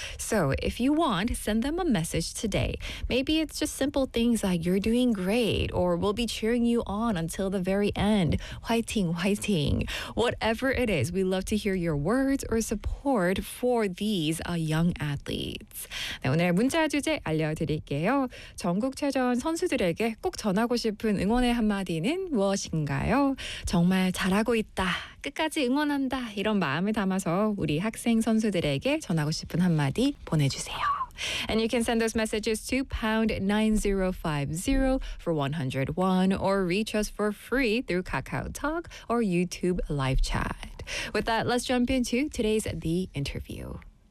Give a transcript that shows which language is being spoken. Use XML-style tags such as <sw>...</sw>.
<en>So if you want, send them a message today. Maybe it's just simple things like you're doing great or we'll be cheering you on until the very end.</en> <ko>화이팅, 화이팅.</ko> <en>Whatever it is, we love to hear your words or support for these young athletes.</en> <ko>네, 오늘 문자 주제 알려드릴게요. 전국체전 선수들에게 꼭 전하고 싶은 응원의 한마디는 무엇인가요? 정말 잘하고 있다. 끝까지 응원한다. 이런 마음을 담아서 우리 학생 선수들에게 전하고 싶은 한마디 보내주세요.</ko> <en>And you can send those messages to #9050 for 101 or reach us for free through KakaoTalk or YouTube live chat. With that, let's jump into today's The Interview.</en>